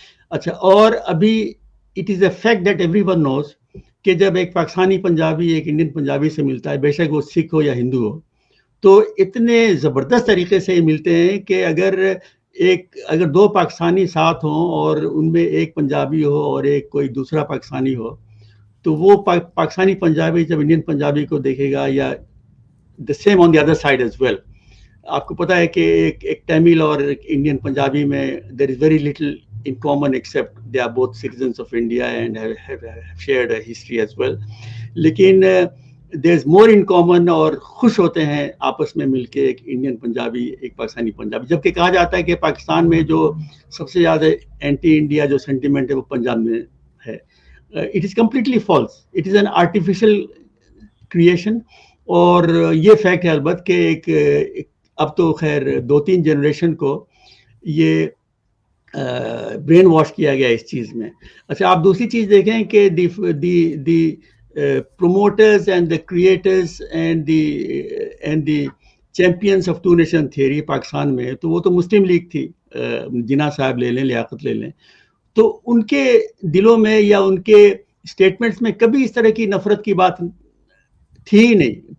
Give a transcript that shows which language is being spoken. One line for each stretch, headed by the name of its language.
Urdu: اچھا, اور ابھی
English: it is a fact that everyone knows
Urdu: کہ جب ایک پاکستانی پنجابی ایک انڈین پنجابی سے ملتا ہے, بے شک وہ سکھ ہو یا ہندو ہو, تو اتنے زبردست طریقے سے ملتے ہیں کہ اگر دو پاکستانی ساتھ ہوں اور ان میں ایک پنجابی ہو اور ایک کوئی دوسرا پاکستانی ہو, تو وہ پاکستانی پنجابی جب انڈین پنجابی کو دیکھے گا, یا
English: the same on the other side as well.
Urdu: آپ کو پتا ہے کہ ایک تامل اور ایک انڈین پنجابی میں
English: there is very little in common except they are both citizens of India and have shared a history as well.
Urdu: لیکن
English: there is more in common,
Urdu: اور خوش ہوتے ہیں آپس میں مل کے, ایک انڈین پنجابی ایک پاکستانی پنجابی. جبکہ کہا جاتا ہے کہ پاکستان میں جو سب سے زیادہ اینٹی انڈیا جو سینٹیمنٹ ہے وہ پنجاب میں ہے.
English: It is completely false. It is an artificial creation.
Urdu: اور یہ فیکٹ ہے البت کہ اب تو خیر 2-3 جنریشن کو یہ برین واش کیا گیا اس چیز میں. اچھا, آپ دوسری چیز دیکھیں کہ
English: the promoters and the creators and the champions of
Urdu: two nation theory Pakistan میں, تو وہ تو مسلم لیگ تھی, جناح صاحب لے لیں, لیاقت لے لیں, تو ان کے دلوں میں یا ان کے اسٹیٹمنٹس میں کبھی اس طرح کی نفرت کی بات تھی ہی نہیں.